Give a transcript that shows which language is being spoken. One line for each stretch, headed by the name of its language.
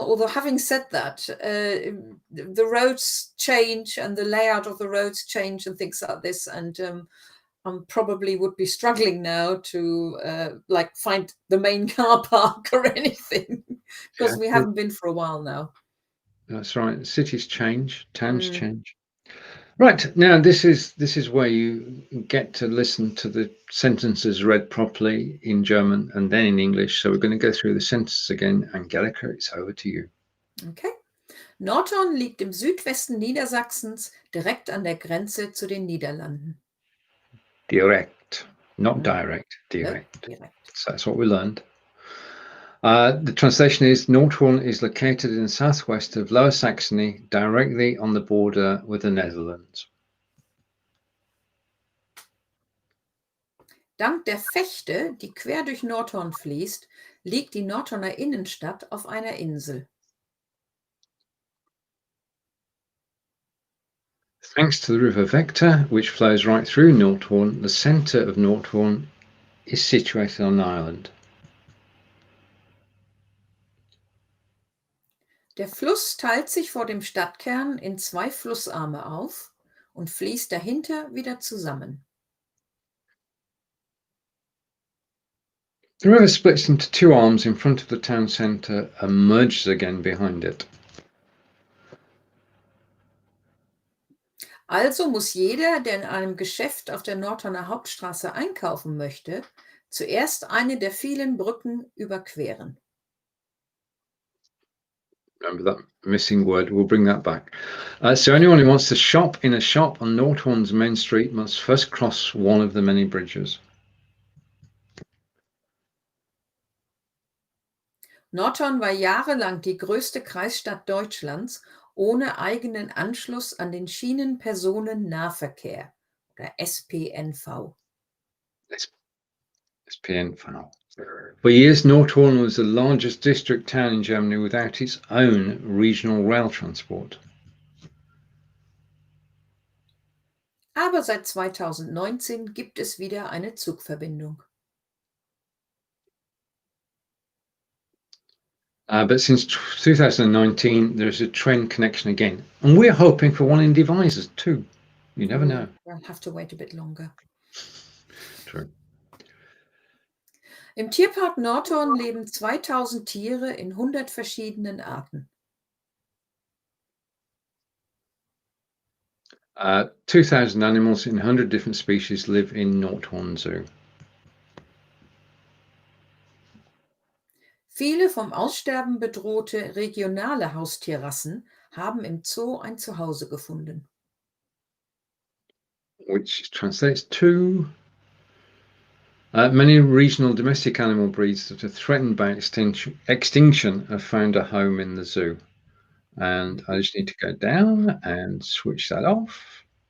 English: Although having said that, the roads change and the layout of the roads change and things like this, and probably would be struggling now to like find the main car park or anything, because we haven't been for a while now. That's right. Cities change, towns change. Right, now this is where you get to listen to the sentences read properly in German and then in English. So we're going to go through the sentences again. Angelika, it's over to you. Okay.
German: Nordhorn liegt im Südwesten Niedersachsens, direkt an der Grenze zu den Niederlanden.
English: Direkt, not direct, direct. No, direct. So that's what we learned. The translation is Nordhorn is located in the southwest of Lower Saxony, directly on the border with the Netherlands.
German: Dank der Vechte, die quer durch Nordhorn fließt, liegt die Nordhorner Innenstadt auf einer Insel.
English: Thanks to the river Vechte, which flows right through Nordhorn, the centre of Nordhorn is situated on an island.
German: Der Fluss teilt sich vor dem Stadtkern in zwei Flussarme auf und fließt dahinter wieder zusammen.
English: The river splits into two arms in front of the town centre and merges again behind it.
German: Also muss jeder, der in einem Geschäft auf der Nordhorner Hauptstraße einkaufen möchte, zuerst eine der vielen Brücken überqueren.
English: Remember that missing word, we'll bring that back. So anyone who wants to shop in a shop on Nordhorn's main street must first cross one of the many bridges.
German: Nordhorn war jahrelang die größte Kreisstadt Deutschlands ohne eigenen Anschluss an den Schienenpersonennahverkehr oder SPNV. SPNV.
English: For years, Nordhorn was the largest district town in Germany without its own regional rail transport.
German: Aber seit 2019 gibt es wieder eine Zugverbindung.
English: But since 2019, there's a train connection again. And we're hoping for one in Devizes too. You never know. We'll have to wait a bit longer. True.
German: Im Tierpark Nordhorn leben 2000 Tiere in 100 verschiedenen Arten.
English: 2,000 animals in 100 different species live in Nordhorn Zoo.
German: Viele vom Aussterben bedrohte regionale Haustierrassen haben im Zoo ein Zuhause gefunden.
English: Which translates to many regional domestic animal breeds that are threatened by extinction have found a home in the zoo. And I just need to go down and switch that off.